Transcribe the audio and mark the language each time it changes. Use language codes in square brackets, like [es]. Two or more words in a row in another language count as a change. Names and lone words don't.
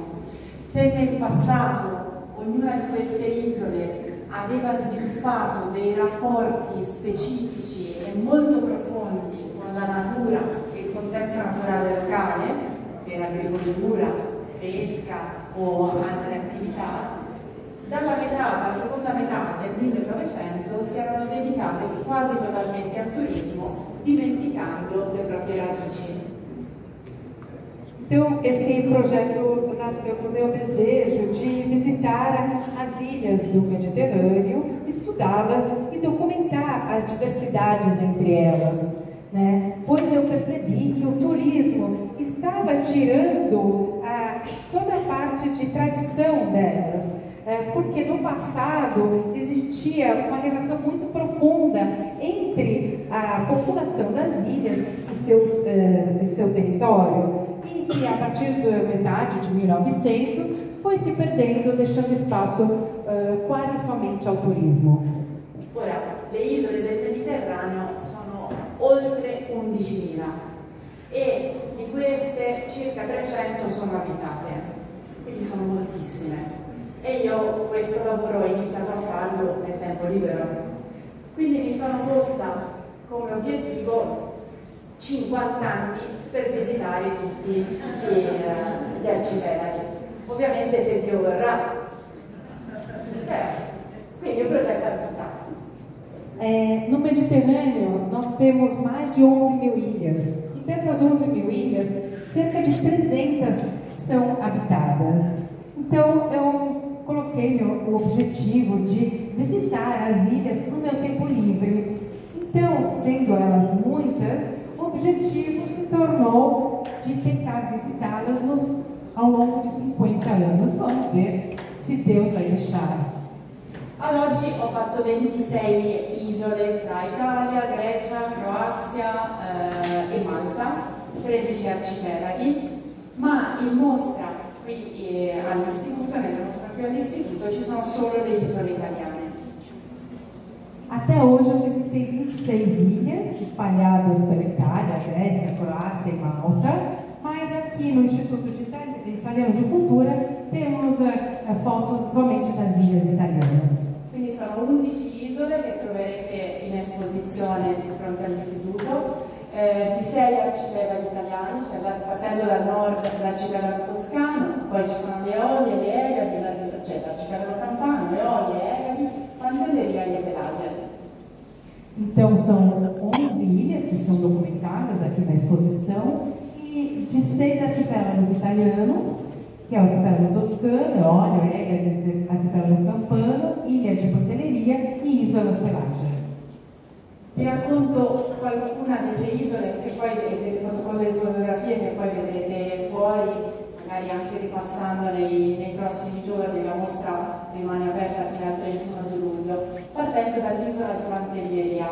[it] Se nel passato ognuna di queste isole aveva sviluppato dei rapporti specifici e molto profondi con la natura e il contesto naturale locale, per agricoltura, pesca o altre attività, dalla seconda metà del 1900 si erano dedicate quasi totalmente al turismo, dimenticando le proprie radici. [pt] Então, esse projeto nasceu com o meu desejo de visitar as ilhas do Mediterrâneo, estudá-las e documentar as diversidades entre elas, né? Pois eu percebi que o turismo estava tirando toda a parte de tradição delas, porque no passado existia uma relação muito profunda entre a população das ilhas e seu território, e a partir da metade de 1900 foi se perdendo, deixando espaço quase somente ao turismo. [it] Ora, le isole del Mediterraneo sono oltre 11.000 e di queste circa 300 sono abitate, quindi sono moltissime. E io questo lavoro ho iniziato a farlo nel tempo libero. Quindi mi sono posta come obiettivo 50 anni per visitare tutti gli arcipelaghi. Ovviamente se Dio vorrà. Quindi un progetto ambitato. [pt] No Mediterrâneo, nós temos mais de 11.000 ilhas. E dessas 11.000 ilhas, cerca de 300 são habitadas. Então, eu coloquei o objetivo de visitar as ilhas no meu tempo livre. Então, sendo elas muitas, o objetivo se tornou de tentar visitá-las ao longo de 50 anos. Vamos ver se Deus vai deixar. [it] Ad oggi ho fatto 26 isole tra Italia, Grecia, Croazia e Malta, 13 arcipelaghi, ma in mostra qui all'istituto, nella mostra qui all'istituto, ci sono solo le isole italiane. [pt] Até hoje eu visitei 26 ilhas espalhadas pela Itália, Grécia, Croácia e Malta, mas aqui no Instituto Italiano de Cultura temos fotos somente das ilhas italianas. [it] Quindi sono 11 isole che troverete in esposizione di fronte all'istituto, di 6 arcipelaghi italiani, cioè partendo dal nord l'arcipelago toscano, poi ci sono le Eolie, le Egadi, cioè l'arcipelago campano, le Eolie, Egadi, Pantelleria e Pelagia. [pt] Então são 11 ilhas que estão documentadas aqui na exposição e de 6 arquipélagos italianos, que é o arquipélago toscano, Eólio, Egadi, arquipélago campano, Ilha de Pantelleria e Isolas Pelágias. [it] Vi racconto qualcuna delle isole che poi con le fotografie che poi vedrete fuori, magari anche ripassando nei prossimi giorni. La mostra rimane aperta fino al 31 di luglio, partendo dall'isola di Pantelleria.